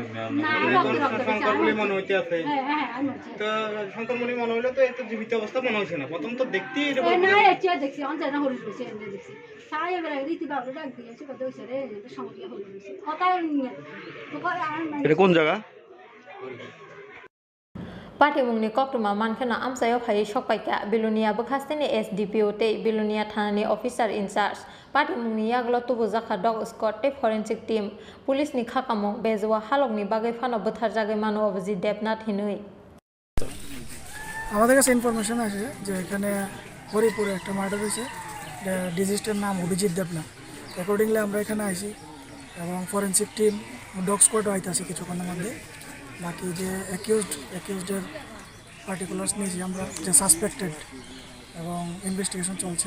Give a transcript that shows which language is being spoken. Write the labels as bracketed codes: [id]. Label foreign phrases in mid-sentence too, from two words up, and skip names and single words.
[bn] শঙ্করমণি মনে হইতে আছে তো শঙ্করমণি মনে হইলো তো এত জীবিত অবস্থা মনে হচ্ছে না, প্রথম তো দেখতেই এটা কোন জায়গা? [trp] पार्टीमुंगनि कक्टुमा मानखना आमसायाव फायै सकपाइका बिलुनिया बखास्तेनि SDPO ते बिलुनिया थानानि [en] officer in-charge [trp] पार्टीमुंगनि यागलो तुबुजाखा [en] dog squad [trp] ते [en] forensic team [trp] पुलिसनि खाकामु बेजवा हालकनि बागै फानो बोथार जागै मानो अबजि देबनाथ हिनुই [bn] আমাদের কাছে ইনফরমেশন আছে যে এখানে হরিপুরে একটা মার্ডার হয়েছে, ডিজিজটার নাম অভিজিৎ দেবনাথ। অ্যাকর্ডিংলি আমরা এখানে আইছি এবং [en] forensic team dog squad [bn] আইতেছে কিছুক্ষণের মধ্যে। বাকি যে [en] accused's particulars [bn] নিয়েছি আমরা, যে সাসপেক্টেড, এবং ইনভেস্টিগেশন চলছে।